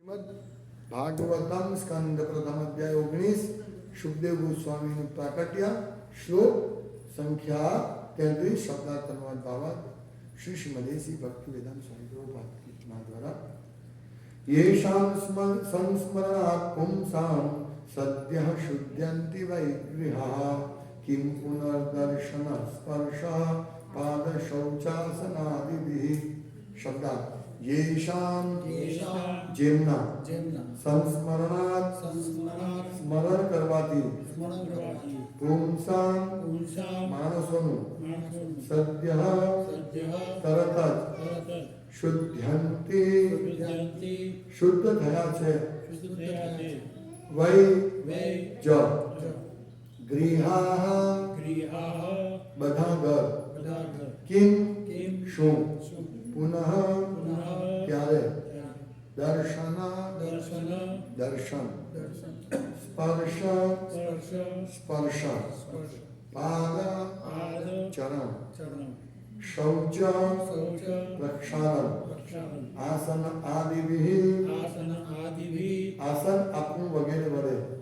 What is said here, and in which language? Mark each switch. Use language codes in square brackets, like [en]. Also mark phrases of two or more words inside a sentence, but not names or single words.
[gu] ભાગવતમ સ્કંદ પ્રથમ અધ્યાય 19 સુખદેવ ગોસ્વામીનું પ્રાકટ્ય શ્લોક સંખ્યા 33 શબ્દાર્થ અનુવાદ ભાવાર્થ શ્રી શ્રીમદેશી ભક્તિ વેદાંત સ્વામી પ્રભુપાદના દ્વારા [sa] येषां संस्मरणात् पुंसां सद्यः शुद्ध्यन्ति वैगृहाः किं पुनर्दर्शन स्पर्शः पादशौचासनादिभिः शब्दार्थ येषां जेमना संस्मरणात् [gu] સ્મરણ કરવાથી [sa] પુંસાં માણસોનું સદ્યઃ [gu] તરત જ [sa] શુદ્ધ્યંતિ [gu] શુદ્ધ થયા છે [sa] વૈ જ [gu] ગૃહાઃ બધા ઘર કિમ શું પુનઃ ત્યારે દર્શન સ્પર્શ પાદ ચરણ શૌચ પ્રક્ષાલન આસન આદિભિઃ આસન આપવું વગેરે વડે